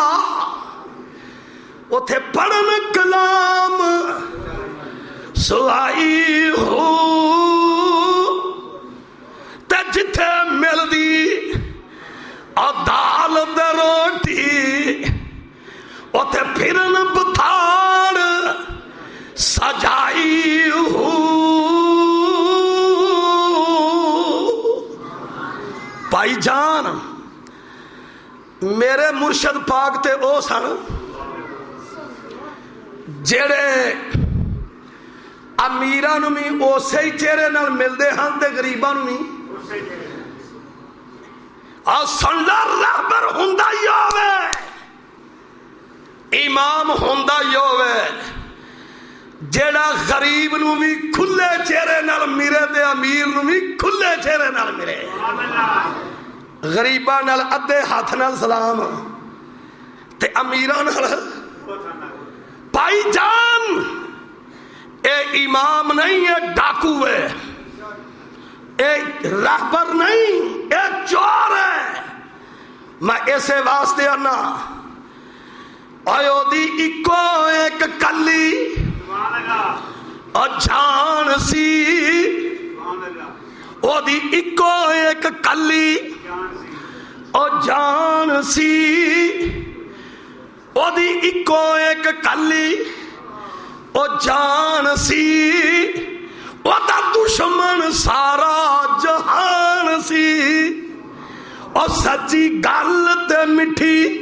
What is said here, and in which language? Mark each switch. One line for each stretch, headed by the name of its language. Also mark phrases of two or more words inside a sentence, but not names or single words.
Punjabi: اتھے پڑھن کلام سوائی ہو تے جتھے مل دی دال دے روٹی اتھے پھرن بتھاڑ سجائی ہو بھائی جان میرے مرشد پاک تے او سن جڑے امیراں نوں بھی اسی چہرے نال ملدے ہن تے غریباں نوں بھی سن لا رہبر ہوندا ہی ہوے امام ہوندا ہی ہوے جیڑا غریب نوں بھی کھلے چہرے نال ملے تے امیر نوں بھی کھلے چہرے نال ملے غریباں نال ادھے ہاتھ نال سلام تے امیراں نال بھائی جان اے امام نہیں اے ڈاکو ہے اے رہبر نہیں اے چور ہے میں اسے واسطے آنا آیو دی اکو ایک کلی اور جان سی او دی اکو ایک کلی اور جان سی او دی اکو ایک کلی او جان سی او دا دشمن سارا جہان سی او سچی گل تے مٹھی